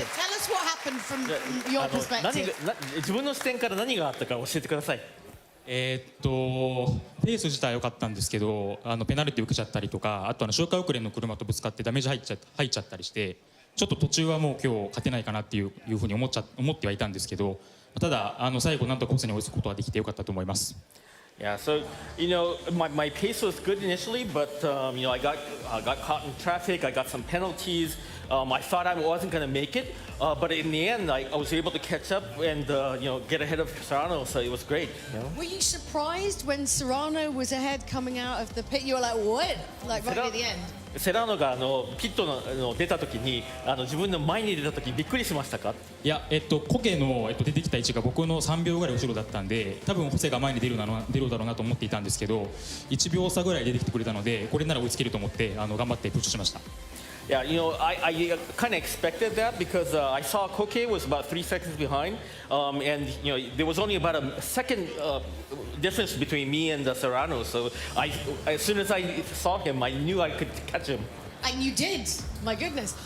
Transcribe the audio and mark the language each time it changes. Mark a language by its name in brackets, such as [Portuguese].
[English] Tell us what happened from your perspective. [Japanese] 自分の視点から何があったか教えてください。ペース自体は良かったんですけど、ペナルティ受けちゃったりとか、あと周回遅れの車とぶつかってダメージ入っちゃったりして、ちょっと途中はもう今日勝てないかなっていうふうに思ってはいたんですけど、ただ最後なんとかコースに追いつくことができて良かったと思います。 [English] Yeah, so my pace was good initially, but I got caught in traffic. I got some penalties. I thought I wasn't going to make it, but in the end, I was able to catch up and get ahead of Serrano. So it was great. Were you surprised when Serrano was ahead coming out of the pit? You were like, what? Like right at the end. [Japanese] セラーノがピットの出た時に自分の前に出た時びっくりしましたか？いや、コケの、出てきた位置が僕の3秒ぐらい後ろだったんで、多分ホセが前に出るだろうなと思っていたんですけど、1秒差ぐらい出てきてくれたので、これなら追いつけると思って頑張ってプッシュしました。 [English] Yeah, I kind of expected that because I saw Coque was about 3 seconds behind, and there was only about a second difference between me and Serrano. So as soon as I saw him, I knew I could catch him. And you did, my goodness.